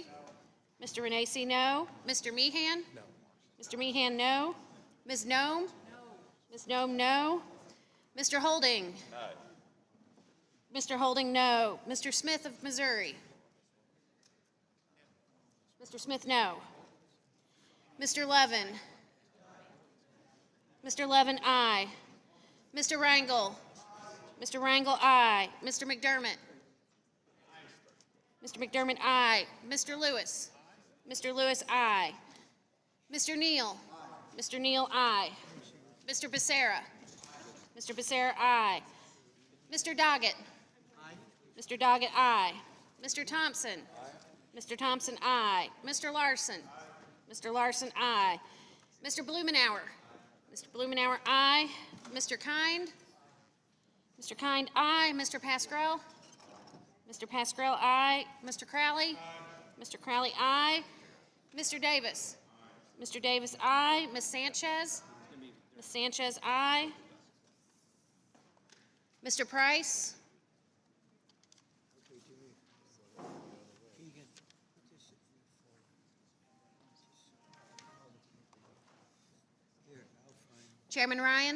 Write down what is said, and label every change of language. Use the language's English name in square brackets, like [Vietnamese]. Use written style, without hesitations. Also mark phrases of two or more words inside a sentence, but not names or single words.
[English] Mr. Renacci, no. Mr. Meehan? No. Mr. Meehan, no. Ms. Nome? No. Ms. Nome, no. Mr. Holding? No. Mr. Holding, no. Mr. Smith of Missouri? Mr. Smith, no. Mr. Levin? Mr. Levin, aye. Mr. Rangel? Mr. Rangel, aye. Mr. McDermott? Mr. McDermott, aye. Mr. Lewis? Mr. Lewis, aye. Mr. Neal? Mr. Neal, aye. Mr. Becerra? Mr. Becerra, aye. Mr. Doggett? Mr. Doggett, aye. Mr. Thompson? Mr. Thompson, aye. Mr. Larson? Mr. Larson, aye. Mr. Blumenauer? Mr. Blumenauer, aye. Mr. Kind? Mr. Kind, aye. Mr. Pascrell? Mr. Pascrell, aye. Mr. Crowley? Mr. Crowley, aye. Mr. Davis? Mr. Davis, aye. Ms. Sanchez? Ms. Sanchez, aye. Mr. Price? Chairman Ryan?